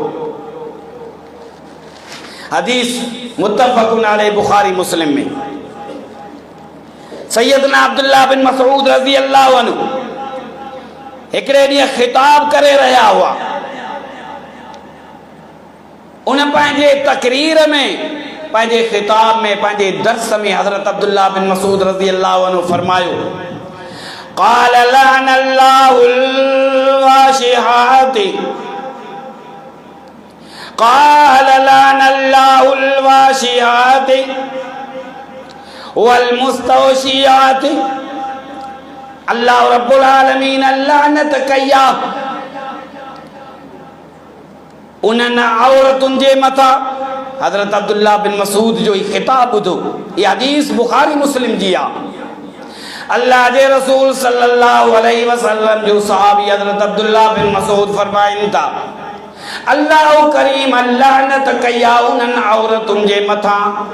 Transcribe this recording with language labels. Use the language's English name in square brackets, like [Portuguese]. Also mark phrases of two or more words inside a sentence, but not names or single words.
[Sindhi] हदीस [Arabic] متفق عليه [Sindhi] बुखारी मुस्लिम में सैयदना अब्दुल्लाह बिन मसूद [Arabic] رضي الله عنه [Sindhi] हिकिड़े ॾींहुं ख़िताब करे रहिया हुआ उन पंहिंजे तकरीर में पंहिंजे ख़िताब में पंहिंजे दर्स में हज़रत अब्दुल्लाह बिन मसूद [Arabic] رضي الله عنه [Sindhi] फरमायो [Arabic] قال لعن الله الواشمات قال لعن الله الواشمات والمستوشمات الله رب العالمين [Sindhi] लानत कया उन्हनि औरतुनि जे मथां। हज़रत अब्दुल्लाह बिन मसूद जो ही ख़िताब ॿुधो, ये हदीस बुखारी मुस्लिम जी आहे। अल्लाह जे रसूल [Arabic] صلى الله عليه وسلم [Sindhi] जो सहाबी हज़रत अब्दुल्लाह बिन मसूद फरमाइनि था अल्लाह करीम लानत कया उन्हनि औरतुनि जे मथां